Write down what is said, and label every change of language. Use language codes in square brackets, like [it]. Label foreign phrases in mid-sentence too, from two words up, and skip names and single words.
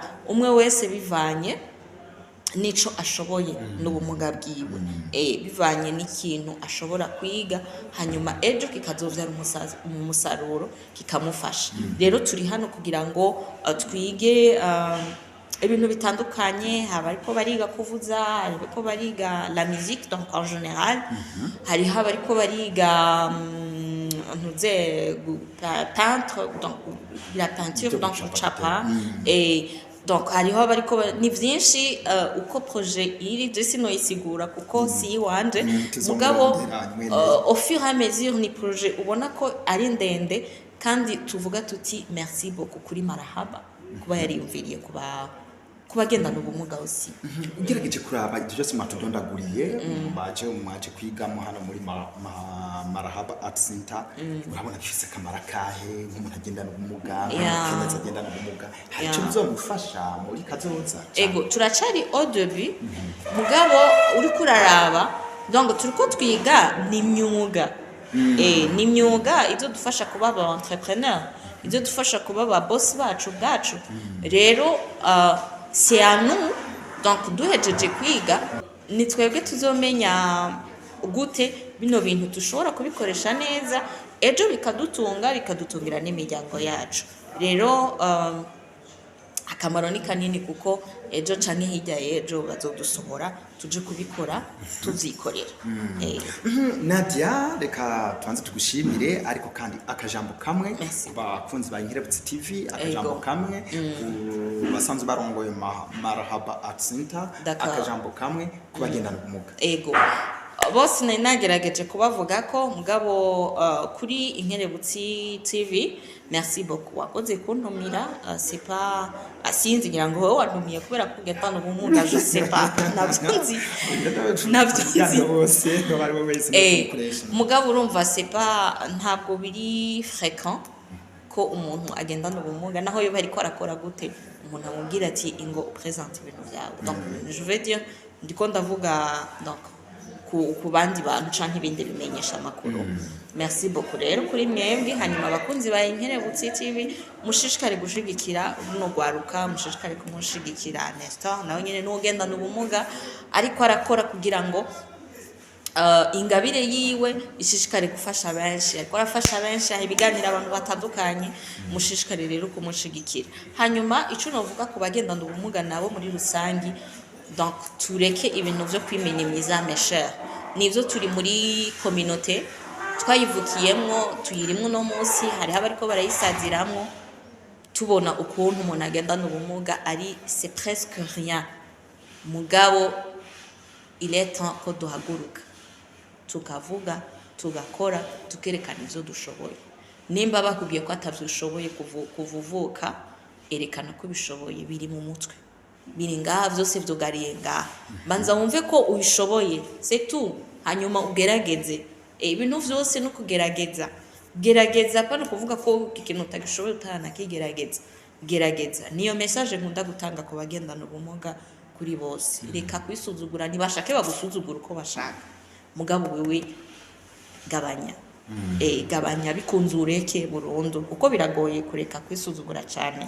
[rn] umwe wese bivanye nico ashoboye n'ubumuga bwiwe bivanye n'ikintu ashobora kwiga hanyuma ejo kikazovyara umusaruro kikamufasha rero turi hano kugira ngo twige ibintu bitandukanye haba ariko bariga kuvuza ariko bariga [fr] la musique donc en général [rn] hari haba ariko bariga [fr] peintre donc la peinture donc [rn] chapa donc hariho bariko ni byinshi uko projet iri je sino isigura kuko si wanje mugabo [fr] au fur et à mesure [rn] ni projet ubona ko ari ndende kandi tuvuga tuti [fr] merci beaucoup [rn] kuri Marhaba kuba yariyumviriye kubagendana ubumuga aussi ugerageje kuraba ibyo byose matudondaguriye mwaje kwigamo hano muri Marhaba Art Center urabona bifise kamara kahe nk'umuntu agendana ubumuga n'umuntu agendana ubumuga icyo bizomufasha muri kazoza ego turacari [fr] au début [rn] mugabo uri kuraraba donc turiko twiga ni imyuga ni imyuga idufasha kuba aba entrepreneur, idufasha kuba aba boss bacu bwacu. Rero [fr] c'est à nous, donc [rn] duhejeje kwiga ni twebwe tuzomenya gute bino bintu dushobora kubikoresha neza ejo bikadutungira n'imiryango yacu. Rero akamaro ni kanini kuko ejo canke hirya y'ejo bazodusohora tuje kubikora tuvyikorera. Nadia, reka tubanze tugushimire, ariko kandi akajambo kamwe [fr] Merci. [rn] bakunzi ba Inkerebutsi TV, akajambo kamwe basanzwe barongoye Marhaba Art Center, [fr] D'accord. [rn] akajambo kamwe kubagendana ubumuga. Ego bose nari nagerageje kubavuga ko mugabo kuri Inkerebutsi TV, [fr] merci beaucoup [rn] wakoze kuntumira. [fr] C'est pas [rn] asinzi ngira ngo wowe wantumiye kubera ko ugatana ubumuga, [fr] je sais pas navyo [rn] bose bari bo wese n'ukoresha. Mugabo urumva [fr] c'est pas [rn] ntabwo biri fréquent ko umuntu agendana ubumuga, naho yo bari ko arakora gute umuntu amubwira ati ingo upresente ibintu byawe. [fr] Donc je veux dire [rn] ndiko ndavuga donc ku bandi bantu canke ibindi bimenyesha amakuru. [fr] Merci beaucoup [rn] rero kuri mwebwe. Hanyuma abakunzi ba Inkerebutsi TV mushishikare gushigikira runo gwaruka, mushishikare kumushigikira Nestor nawe nyene n'ugenda n'ubumuga ariko arakora kugira ngo ingabire yiwe ishishikare gufasha benshi, ariko arafasha benshi ibiganira abantu batandukanye. Mushishikare rero kumushigikira. Hanyuma ico novuga ku bagendana ubumuga nabo muri rusangi, donc tureke ibintu byo kwiminimiza mesher, nivyo turi muri communauté twayivukiyemwo tuyirimwo no munsi, hari abariko barayisaziramwo tubona ukuntu umuntu agendana ubumuga ari [fr] c'est presque rien. [rn] Mugabo [fr] il est temps [rn] ko duhaguruka tukavuga tugakora tukerekana ivyo dushoboye. Nimba bakubwiye ko atavyushoboye kuvuvuka, erekana ko bishoboye, biri mu mutwe, biri ngaha vyose vyugariye ngaha. Banza wumve ko ubishoboye, [fr] c'est tout. [rn] Hanyuma ugerageze ibintu vyose no kugerageza. Gerageza pa no kuvuga ko ikintu utagishoboye utanakigerageza. Gerageza niyo message nkunda gutanga ku bagendana ubumuga kuri bose. Reka kwisuzugura, ntibashake bagusuzugura uko bashaka, mugabo wewe gabanya gabanya bikunze ureke burundu, kuko biragoye kureka kwisuzugura cyane.